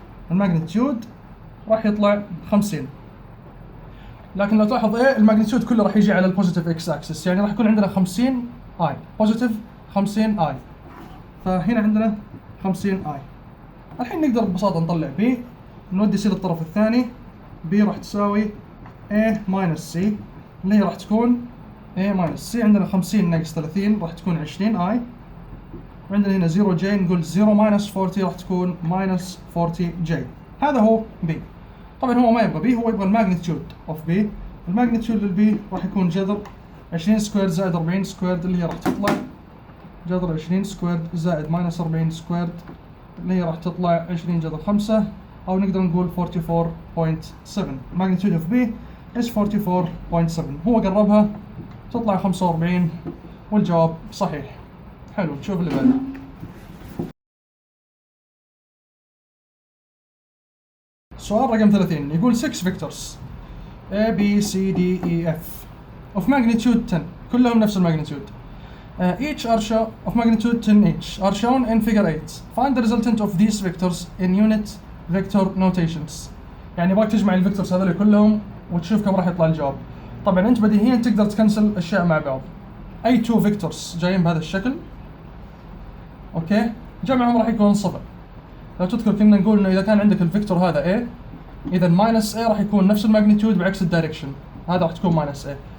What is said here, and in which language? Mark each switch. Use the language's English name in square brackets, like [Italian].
[Arabic] الماجنتيود راح يطلع 50. لكن لو تلاحظ A الماجنتيود كله راح يجي على البوزيتيف إكس أكسس، يعني راح يكون عندنا 50 I بوزيتيف 50 I. فهنا عندنا 50 I. الحين نقدر ببساطة نطلع B، نودي C للطرف الثاني. B راح تساوي A minus C، اللي هي راح تكون A minus C. عندنا 50 ناقص 30 راح تكون 20 I، وعندنا هنا 0J، نقول 0 minus 40 راح تكون minus 40J. هذا هو B. طبعا هو ما يبغى B، هو يبغى الماجنتيود اوف B. الماجنتيود للB راح يكون جذر 20 سكوير زائد 40 سكوير، اللي هي راح تطلع جذر 20 سكوير زائد ماينس 40 سكوير، اللي هي راح تطلع 20 جذر 5، أو نقدر نقول 44.7. [English] magnitude of B is 44.7. [Arabic] هو قربها تطلع 45، والجواب صحيح. حلو، نشوف اللي بعده. سؤال رقم 30 يقول [English] 6 vectors A B C D E F of magnitude 10، [Arabic] كلهم نفس الماجنتيود. [English] Each are of magnitude 10 each are shown in figure 8. Find the resultant of these vectors in unit vector notations. [Arabic] يعني يبغاك تجمع الفيكتورز هذول كلهم وتشوف كم راح يطلع الجواب. طبعا انت بديهيا تقدر تكنسل اشياء مع بعض. اي 2 فيكتورز جايين بهذا الشكل، اوكي، جمعهم راح يكون صفر. لو تذكر كنا نقول انه اذا كان عندك الفيكتور هذا A، اذا ماينس A راح يكون نفس الماجنتيود بعكس الدايركشن، هذا راح تكون ماينس A.